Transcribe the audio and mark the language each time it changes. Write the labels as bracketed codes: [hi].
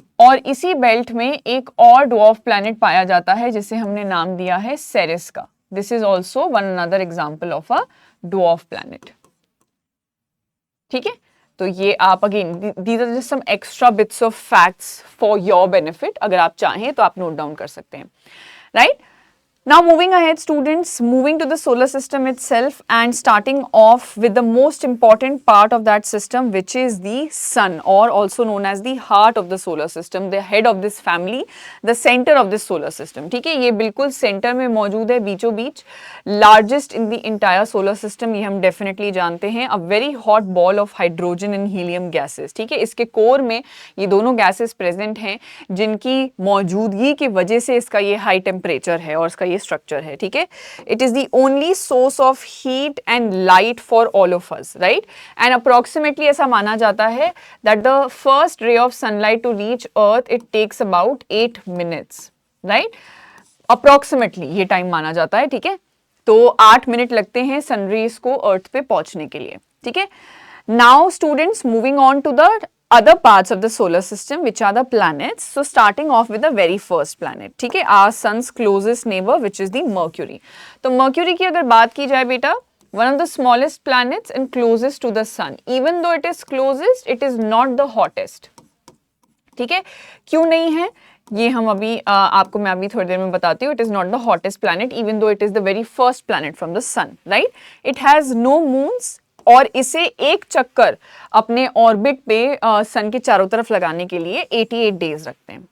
[hi] और इसी बेल्ट में एक और ड्वार्फ प्लैनेट पाया जाता है जिसे हमने नाम दिया है सेरेस का. [en] this is also one another example of a dwarf planet, [hi] ठीक है? तो ये आप again [en] These are just some extra bits of facts for your benefit. [hi] अगर आप चाहें तो आप नोट डाउन कर सकते हैं, right? [en] Now moving ahead students, moving to the solar system itself and starting off with the most important part of that system, which is the sun, or also known as the heart of the solar system, the head of this family, the center of this solar system. [hi] ठीक है, ये बिल्कुल centre में मौजूद है, बीचों बीच, [en] largest in the entire solar system, [hi] ये हम डेफिनेटली जानते हैं, [en] A very hot ball of hydrogen and helium gases. [hi] ठीक है, इसके कोर में ये दोनों गैसेस प्रेजेंट हैं जिनकी मौजूदगी की वजह से इसका ये हाई टेम्परेचर है और इसका स्ट्रक्चर है. ठीक है, [en] It is the only source of heat and light for all of us, right. And approximately [hi] ऐसा माना जाता है [en] That the first ray of sunlight to reach earth it takes about 8 minutes, right. [hi] Approximately ये time माना जाता है. ठीक है, तो 8 मिनट लगते हैं सनरेज को अर्थ पे पहुंचने के लिए. ठीक है, [en] Now students moving on to the other parts of the solar system, which are the planets. So starting off with the very first planet, [hi] ठीक है, [en] our sun's closest neighbor, which is the Mercury. [hi] तो Mercury की अगर बात की जाए बेटा, [en] one of the smallest planets and closest to the sun. Even though it is closest, it is not the hottest. [hi] ठीक है, क्यों नहीं है ये हम अभी आपको मैं अभी थोड़ी देर में बताती हूँ. [en] It is not the hottest planet even though it is the very first planet from the sun, right. It has no moons [hi] और इसे एक चक्कर अपने ऑर्बिट पे सन के चारों तरफ लगाने के लिए 88 डेज रखते हैं.